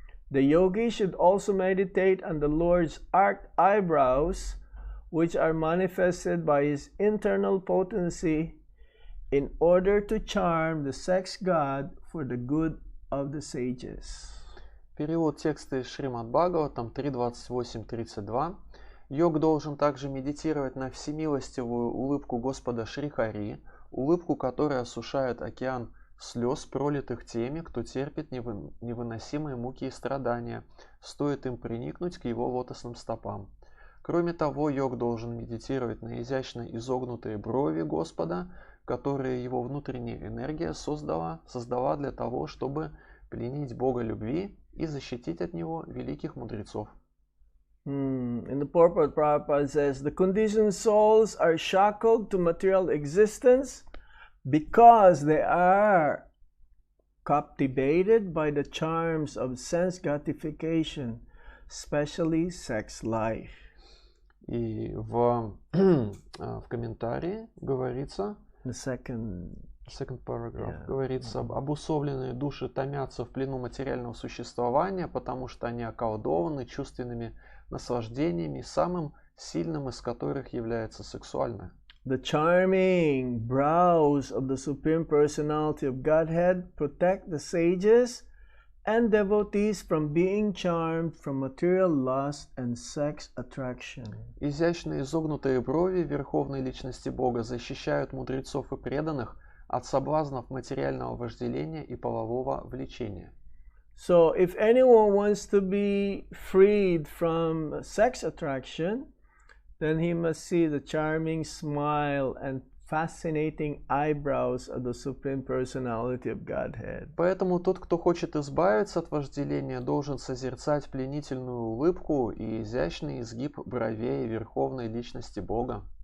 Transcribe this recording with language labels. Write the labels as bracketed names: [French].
[English] The yogi should also meditate on the Lord's arched eyebrows, which are manifested by his internal potency, in order to charm the sex god for the good of the sages. [Russian] Перевод текста из Шримад Бхагаватам 3.28.32. Йог должен также медитировать на всемилостивую улыбку Господа Шри Хари, улыбку, которая осушает океан слез, пролитых теми, кто терпит невыносимые муки и страдания, стоит им приникнуть к его лотосным стопам. Кроме того, йог должен медитировать на изящно изогнутые брови Господа, которые его внутренняя энергия создала для того, чтобы пленить Бога любви и защитить от него великих мудрецов. [English] In the purport, Prabhupada says, the conditioned souls are shackled to material existence because they are captivated by the charms of sense gratification, especially sex life. [Russian] И в комментарии говорится, [English] The second paragraph, [Russian] говорится, обусловленные души томятся в плену материального существования, потому что они околдованы чувственными наслаждениями, самым сильным из которых является сексуальное. [English] The charming brows of the Supreme Personality of Godhead protect the sages and devotees from being charmed from material lust and sex attraction. [Russian] Изящные изогнутые брови Верховной Личности Бога защищают мудрецов и преданных от соблазнов материального вожделения и полового влечения. [English] So, if anyone wants to be freed from sex attraction, then he must see the charming smile and fascinating eyebrows of the Supreme Personality of Godhead. [Russian] Поэтому тот, кто хочет избавиться от вожделения, должен созерцать пленительную улыбку и изящный изгиб бровей Верховной Личности Бога.